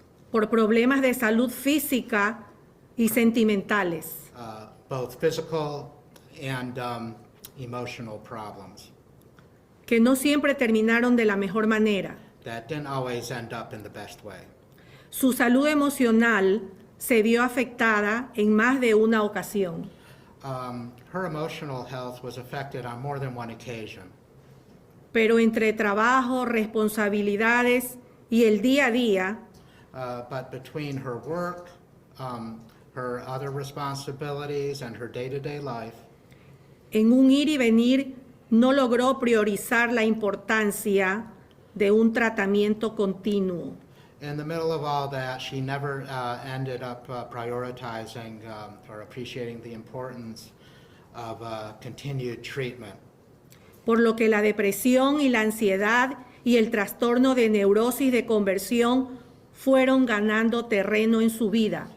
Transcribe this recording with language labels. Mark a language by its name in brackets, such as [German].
[Spanish] por problemas de salud física y sentimentales. [English] both physical and emotional problems [Spanish] Que no siempre terminaron de la mejor manera. [English] that didn't always end up in the best way. [Spanish] Su salud emocional se vio afectada en más de una ocasión. [English] Her emotional health was affected on more than one occasion. [Spanish] Pero entre trabajo, responsabilidades y el día a día, [English] But between her work, her other responsibilities, and her day-to-day life, [Spanish] en un ir y venir, no logró priorizar la importancia de un tratamiento continuo. [English] in the middle of all that, she never ended up prioritizing or appreciating the importance of continued treatment. [Spanish] Por lo que la depresión y la ansiedad y el trastorno de neurosis de conversión fueron ganando terreno en su vida.